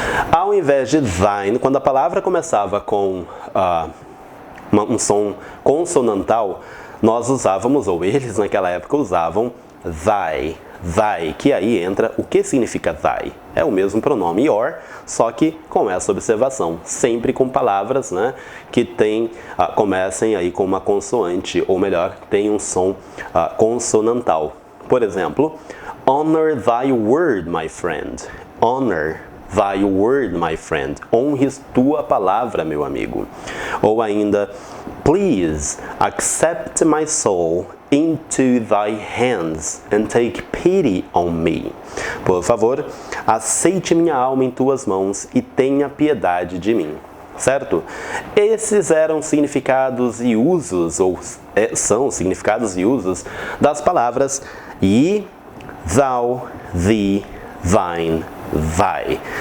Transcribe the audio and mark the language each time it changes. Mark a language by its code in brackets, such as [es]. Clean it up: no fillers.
[pt] Ao invés de thine, quando a palavra começava com um som consonantal, nós usávamos, ou eles naquela época usavam, thy, que aí entra o que significa thy. É o mesmo pronome your, só que com essa observação, sempre com palavras, né, que comecem aí com uma consoante, ou melhor, tem um som consonantal. Por exemplo, [en] honor thy word, my friend. Honor thy word, my friend. [pt] Honres tua palavra, meu amigo. Ou ainda, [en] please accept my soul into thy hands and take pity on me. [pt] Por favor, aceite minha alma em tuas mãos e tenha piedade de mim. Certo? Esses eram significados e usos, ou são significados e usos das palavras ye, thou, thee, thine, thy.